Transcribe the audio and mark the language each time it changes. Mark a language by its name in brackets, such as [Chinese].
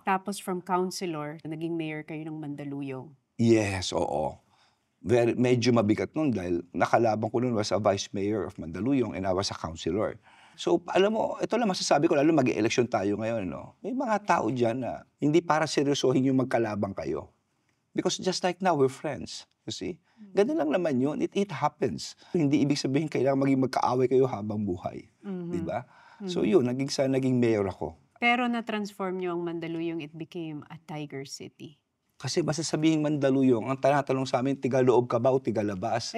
[Filipino] Tapos from counselor, naging mayor kayo ng Mandaluyong. Yes, oo. Medyo mabigat nun dahil nakalaban ko nun [English] was a vice mayor of Mandaluyong and I was a councilor. [Filipino] So, alam mo, ito lang masasabi ko, lalo mag-election tayo ngayon, no? May mga tao dyan na hindi para seryosohin yung magkalabang kayo. [English] Because just like now, we're friends. You see? [Filipino] Ganun lang naman yun. [English] It happens. [Filipino] Hindi ibig sabihin kailangan maging magkaaway kayo habang buhay. Di ba? So yun, naging mayor ako. Pero na-transform nyo ang Mandaluyong, [English] it became a tiger city. [Filipino] Kasi masasabihing Mandaluyong, ang tanatanong sa amin, tigaloob ka ba o tigalabas?